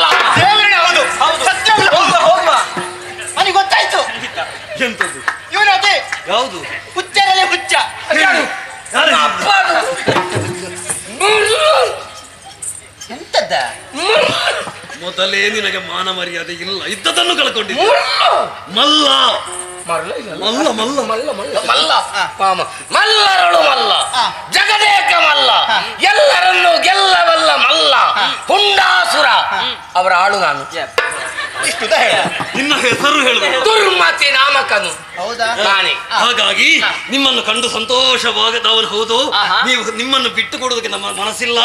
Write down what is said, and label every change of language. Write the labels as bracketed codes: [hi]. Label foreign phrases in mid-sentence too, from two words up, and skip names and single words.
[kn] ಹೌದು ಸತ್ಯ. ನನಗೆ ಗೊತ್ತಾಯ್ತು ಎಂತದ್ದು? ಇವನು ಅದೇ ಯಾವುದು? ಹುಚ್ಚರಲ್ಲಿ ಹುಚ್ಚ. ಅಪ್ಪ ಎಂತದ್ದ? ಮೊದಲೇ ನಿನಗೆ ಮಾನ ಮರ್ಯಾದೆ ಇಲ್ಲ, ಇದ್ದದನ್ನು ಕಳ್ಕೊಂಡಿದ್ದೆ. ಮಲ್ಲ ಮಲ್ಲ ಮಲ್ಲ ಮಲ್ಲ ಮಲ್ಲ ಮಲ್ಲರಳು ಮಲ್ಲ, ಜಗದೇಕ ಮಲ್ಲ, ಎಲ್ಲರನ್ನು ಗೆಲ್ಲವಲ್ಲ ಮಲ್ಲ, ಹುಂಡಾಸುರ. ಅವರ ಆಳು ನಾನು. ಇಷ್ಟುದ ಹೇಳ. ನಿನ್ನ ಹೆಸರು ಹೇಳಬೇಕು. ದುರ್ಮತಿ ನಾಮಕನು. ಹೌದಾ? ನಾನೇ. ಹಾಗಾಗಿ ನಿಮ್ಮನ್ನು ಕಂಡು ಸಂತೋಷವಾಗದವನು ಹೌದು. ನೀವು ನಿಮ್ಮನ್ನು ಬಿಟ್ಟು ಕೊಡುವುದಕ್ಕೆ ನಮ್ಮ ಮನಸ್ಸಿಲ್ಲ.